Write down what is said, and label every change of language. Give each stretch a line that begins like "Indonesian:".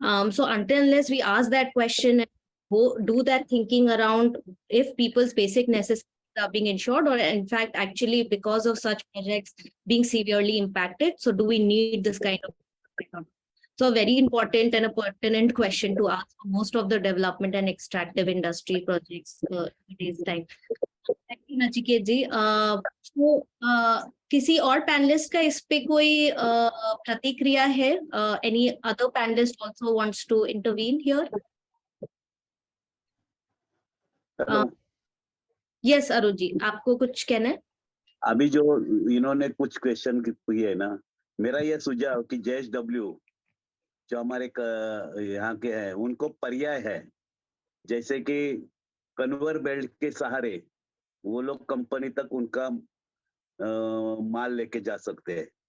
English: So until unless we ask that question and do that thinking around if people's basic necessities are being ensured, or in fact actually because of such projects being severely impacted, so do we need this kind of? So a very important and a pertinent question to ask for most of the development and extractive industry projects today's time. Thank you, Nachiket ji.
Hindi: So किसी और panelist का इस पे कोई प्रतिक्रिया है?
English: Any other panelist also wants to intervene here?
Hindi: Yes, Arun ji, आपको कुछ कहना है? अभी जो इन्होंने कुछ क्वेश्चन किए है ना, मेरा ये सुझाव कि JSW जो हमारे यहाँ के हैं उनको पर्याय है, जैसे कि कन्वेयर बेल्ट के सहारे वो लोग कंपनी तक उनका माल लेके जा सकते हैं।